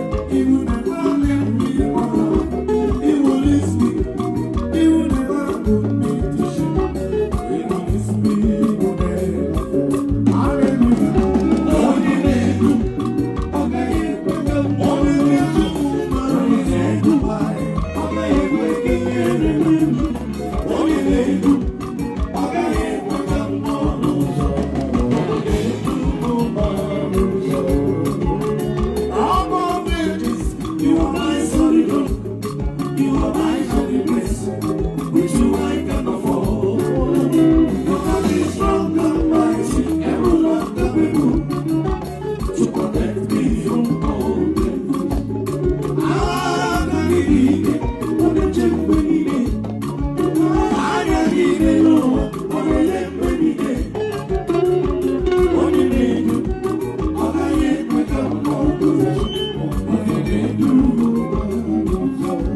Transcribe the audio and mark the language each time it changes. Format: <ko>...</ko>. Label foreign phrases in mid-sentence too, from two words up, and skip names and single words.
<en>He will never let me go. He will lift me. He will never put me to shame. He will lift me, he will never fail. Hallelujah.</en> <ig>Onye na-edu, ọ gaghị ekwe ka m, onye na-edu m, onye na-edu m, ọ gaghị ekwe ka ihere mee m. Onye na-edu, ọ gaghị ekwe ka m nọ n'ụzọ. Onye na-edu m, ọ nọ n'ụzọ.</ig> <en>Rock of Ages, you are my solid rock. You are my hiding place. With you I cannot fall. You are the strong and mighty, ever unstoppable. To protect me from all evil.</en> <ig>Ah, na-adịghị ike, ọ na-eche mgbe niile. Anya gị n'elu ụwa, ọ na-ele mgbe niile. Onye na-edu, ọ gaghị ekwe ka m nọ n'ụzọ. Onye na-edu m, ọ nọ n'ụzọ.</ig>